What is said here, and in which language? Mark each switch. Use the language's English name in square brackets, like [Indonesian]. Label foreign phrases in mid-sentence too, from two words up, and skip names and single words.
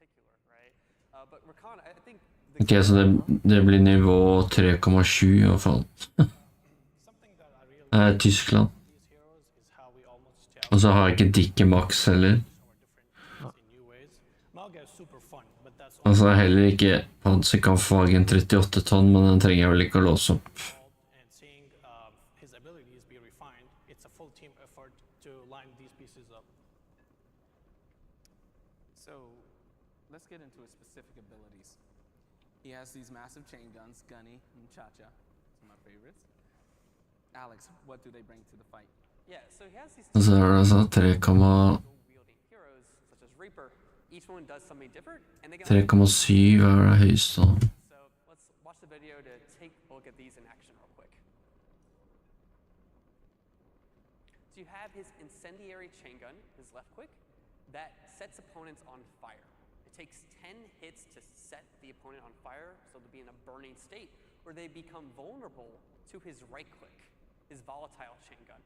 [Norwegian] Ok, så det blir nivå 3,7 i hvert fall. Tyskland. Og så har jeg ikke Dicke Max heller. Altså heller ikke Panserkampfwagen 38 tonn, men den trenger jeg vel ikke å låse opp. [English] Let's get into his specific abilities. He has these massive chain guns, Gunny and Cha-Cha, some of my favorites. Alex, what do they bring to the fight? Yeah, so he has these [Norwegian] Og så er det altså 3,7 er det høyeste. [English] So let's watch the video to take a look at these in action real quick. So you have his incendiary chain gun, his left quick, that sets opponents on fire. It takes 10 hits to set the opponent on fire, so they'll be in a burning state, where they become vulnerable to his right click, his volatile chain gun.